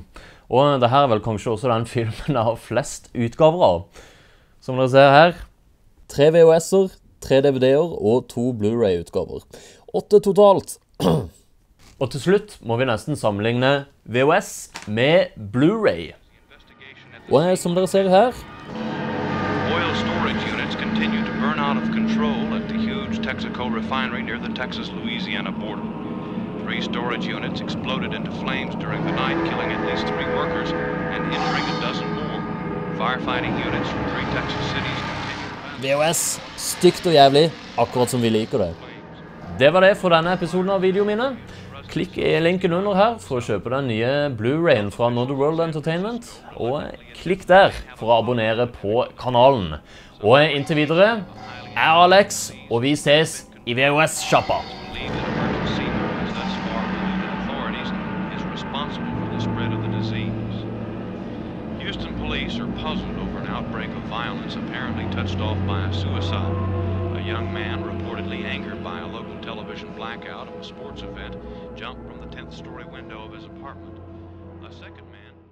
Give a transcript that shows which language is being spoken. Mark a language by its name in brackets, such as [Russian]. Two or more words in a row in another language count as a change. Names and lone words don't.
[Norwegian] Og det her er vel kanskje også den filmen jeg har flest utgaver av. Som dere ser her, 3 VHS-er, 3 DVD-er og 2 Blu-ray-utgaver. 8 totalt. Og til slutt må vi nesten sammenligne VHS med Blu-ray. Og som dere ser her, [English] Oil storage units continue to burn out of control at the huge Texaco refinery near the Texas-Louisiana border. 3 storage units exploded into flames during the night, killing at least 3 workers and injuring a dozen more. Firefighting units from 3 Texas cities continue. [Norwegian] VHS, stygt og jævlig, akkurat som vi liker det. Det var det for denne episoden av videoen mine. Klikk i linken under her for å kjøpe den nye Blu-rayen fra Another World Entertainment, og klikk der for å abonnere på kanalen. Og inntil videre, jeg er Alex, og vi ses i VHS-shoppa. [English] Houston police are puzzled over an outbreak of violence apparently touched off by a suicide. A young man, reportedly angered by a local television blackout of a sports event, jumped from the 10th story window of his apartment. A second man